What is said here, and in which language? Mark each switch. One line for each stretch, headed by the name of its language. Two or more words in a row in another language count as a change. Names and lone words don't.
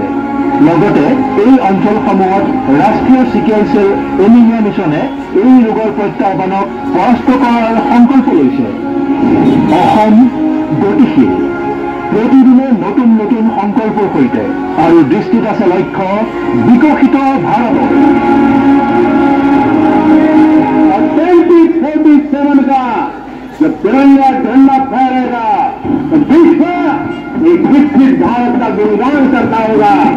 Assamese: লগতে এই অঞ্চলসমূহত ৰাষ্ট্ৰীয় চিকেল চেল এনিমিয়া মিছনে এই ৰোগৰ প্ৰত্যাহ্বানক পৰাস্ত কৰাৰ সংকল্প লৈছে। অসম গতিশীল, প্ৰতিদিনে নতুন নতুন সংকল্পৰ সৈতে আৰু দৃষ্টিত আছে লক্ষ্য বিকশিত ভাৰতৰ।
Hindi: 2047 का जब तिरंगा झंडा फहरेगा विश्व एक विकसित भारत का गुणगान करता होगा।